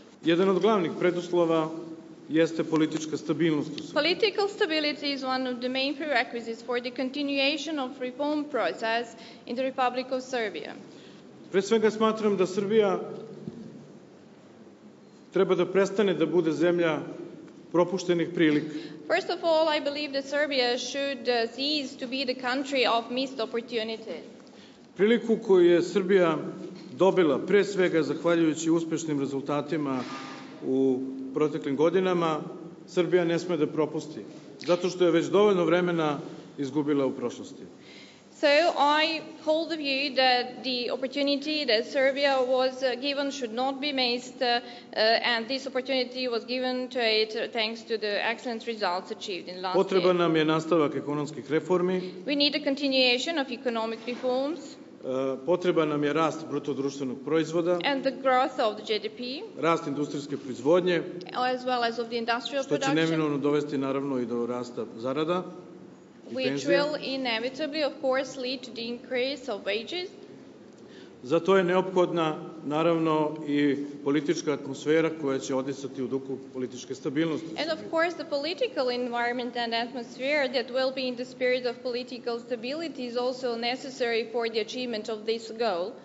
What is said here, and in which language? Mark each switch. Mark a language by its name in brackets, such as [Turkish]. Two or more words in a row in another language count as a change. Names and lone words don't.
[Serbian] Jedan od glavnih preduslova jeste politička stabilnost u Srbiji. [English] Political stability is one of the main prerequisites for the continuation of reform process in the Republic of Serbia. [Serbian] Pre svega smatram da Srbija treba da prestane da bude zemlja propuštenih prilika. [English] First of all, I believe that Serbia should cease to be the country of missed opportunities. [Serbian] Priliku koju je Srbija dobila pre svega zahvaljujući uspešnim rezultatima u proteklim godinama, Srbija ne sme da propusti, zato što je već dovoljno vremena izgubila u prošlosti. [English] So I hold the view that the opportunity that Serbia was given should not be missed, and this opportunity was given to it thanks to the excellent results achieved in last [Serbian] Potreban [English] year. [Serbian] nam je nastavak ekonomskih reformi, [English] We need a continuation of economic reforms [Serbian] potreban nam je rast brutodruštvenog proizvoda, [English] and the growth of the GDP, [Serbian] rast industrijske proizvodnje, [English] as well as of the industrial [Serbian] što će [English] production, [Serbian] neminovno dovesti naravno i do rasta zarada i [English] which [Serbian] penzija. [English] will inevitably, of course, lead to the increase of wages. [Serbian] Za to je neophodna naravno i politička atmosfera koja će odisati u duhu političke stabilnosti. [English] And of course, the political environment and atmosphere that will be in the spirit of political stability is also necessary for the achievement of this goal.